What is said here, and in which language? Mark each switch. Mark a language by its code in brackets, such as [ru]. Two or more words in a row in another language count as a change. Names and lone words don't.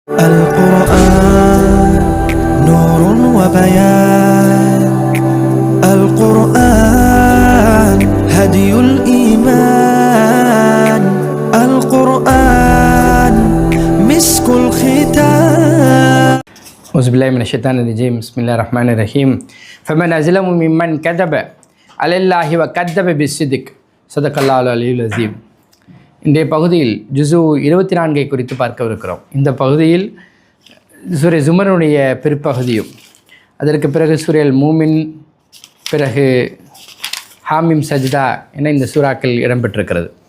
[ar] القرآن نور وبيان القرآن هدي الإيمان القرآن مسك الختام. أعوذ بالله من الشيطان الرجيم. بسم الله الرحمن الرحيم. فمن أظلم ممن كذب على الله وكذب بالصدق صدق الله العلي العظيم. [ta] இன்றைய பகுதியில் ஜுசு 24 குறித்து பார்க்கவிருக்கிறோம். இந்த பகுதியில் சூரிய ஜுமருடைய பிற்பகுதியும் அதற்கு பிறகு சூரியல் மூமின், பிறகு ஹாமிம் சஜ்தா என இந்த சூறாக்கள் இடம்பெற்றிருக்கிறது.